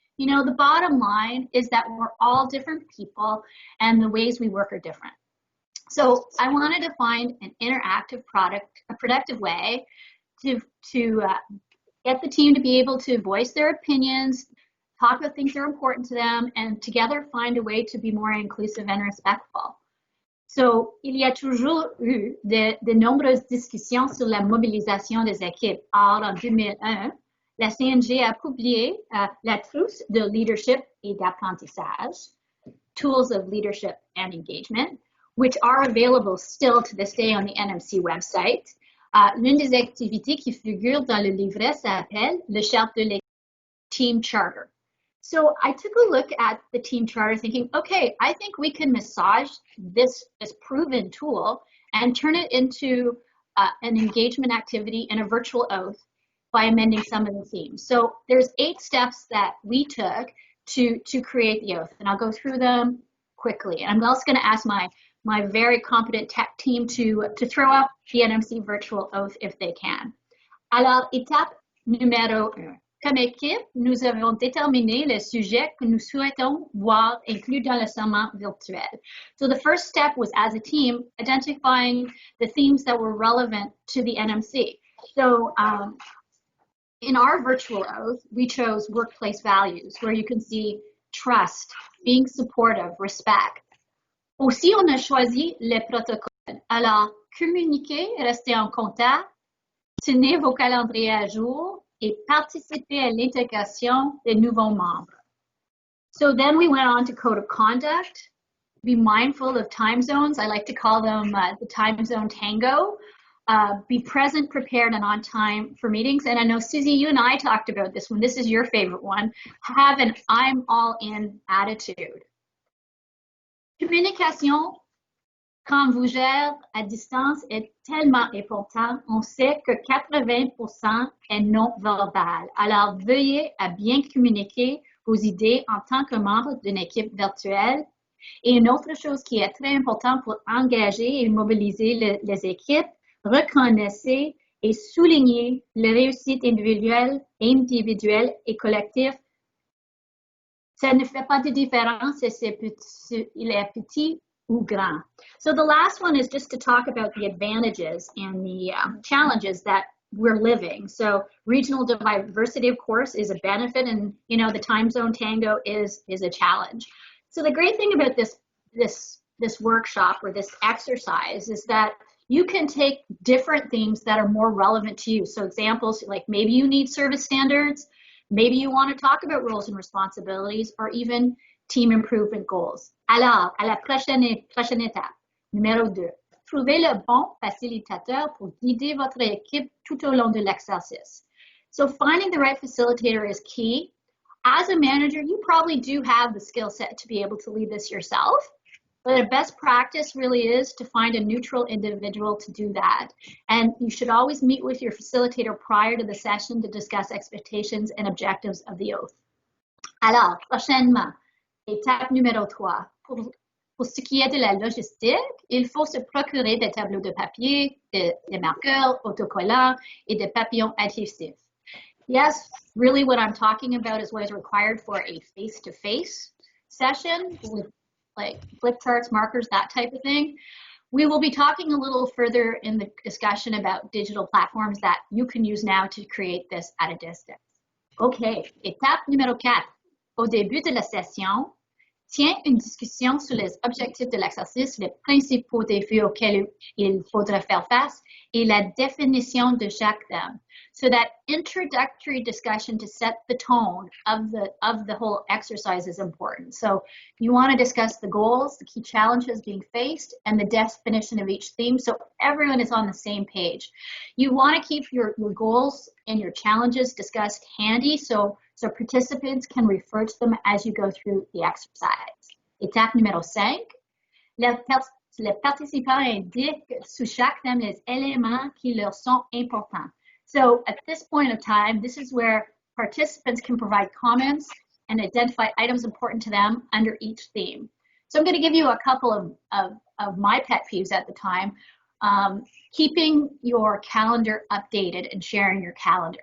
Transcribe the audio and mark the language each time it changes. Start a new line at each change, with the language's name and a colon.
English: You know, the bottom line is that we're all different people and the ways we work are different. So I wanted to find an interactive product, a productive way to get the team to be able to voice their opinions, talk about things that are important to them, and together find a way to be more inclusive and respectful.
French: So, il y a toujours eu de nombreuses discussions sur la mobilisation des équipes. Or, en 2001, la CNG a publié la trousse de leadership et d'apprentissage,
English: Tools of Leadership and Engagement, which are available still to this day on the NMC website.
French: L'une des activités qui figure dans le livret s'appelle le charte de l'équipe, Team Charter.
English: So I took a look at the team charter thinking, okay, I think we can massage this proven tool and turn it into an engagement activity and a virtual oath by amending some of the themes. So there's 8 steps that we took to create the oath, and I'll go through them quickly. And I'm also going to ask my very competent tech team to throw up the NMC Virtual Oath if they can.
French: Alors, étape numéro 1. Comme équipe, nous avons déterminé les sujets que nous souhaitons voir inclus dans le serment virtuel.
English: So the first step was, as a team, identifying the themes that were relevant to the NMC. So in our virtual oath, we chose workplace values, where you can see trust, being supportive, respect.
French: Aussi, on a choisi les protocoles. Alors, communiquez, restez en contact, tenez vos calendriers à jour, et participer à l'intégration des nouveaux membres.
English: So then we went on to code of conduct. Be mindful of time zones. I like to call them the time zone tango. Be present, prepared, and on time for meetings. And I know, Susie, you and I talked about this one. This is your favorite one. Have an I'm all in attitude.
French: Communication, quand vous gérez à distance, est tellement important. On sait que 80% est non verbal. Alors, veuillez à bien communiquer vos idées en tant que membre d'une équipe virtuelle. Et une autre chose qui est très importante pour engager et mobiliser les équipes, reconnaissez et soulignez les réussites individuelles et collectives. Ça ne fait pas de différence si il est petit ou grand.
English: So the last one is just to talk about the advantages and the challenges that we're living. So regional diversity, of course, is a benefit, and you know the time zone tango is a challenge. So the great thing about this workshop or this exercise is that you can take different themes that are more relevant to you. So examples like maybe you need service standards, maybe you want to talk about roles and responsibilities, or even team improvement goals.
French: Alors, à la prochaine étape, numéro 2, trouvez le bon facilitateur pour guider votre équipe tout au long de l'exercice.
English: So finding the right facilitator is key. As a manager, you probably do have the skill set to be able to lead this yourself, but a best practice really is to find a neutral individual to do that. And you should always meet with your facilitator prior to the session to discuss expectations and objectives of the oath.
French: Alors, prochainement, étape numéro 3. Pour ce qui est de la logistique, il faut se procurer des tableaux de papier, des marqueurs, autocollants et des papillons adhésifs.
English: Yes, really what I'm talking about is what is required for a face-to-face session with like flip charts, markers, that type of thing. We will be talking a little further in the discussion about digital platforms that you can use now to create this at a distance.
French: OK, étape numéro 4. Au début de la session, tiens une discussion sur les objectifs de l'exercice, les principaux défis auxquels il faudra faire face et la définition de chaque thème.
English: So that introductory discussion to set the tone of the whole exercise is important. So you want to discuss the goals, the key challenges being faced, and the definition of each theme so everyone is on the same page. You want to keep your goals and your challenges discussed handy so participants can refer to them as you go through the exercise.
French: Étape numéro 5. Les participants indiquent sous chaque thème les éléments qui leur sont importants.
English: So at this point of time, this is where participants can provide comments and identify items important to them under each theme. So I'm going to give you a couple of my pet peeves at the time. Keeping your calendar updated and sharing your calendar.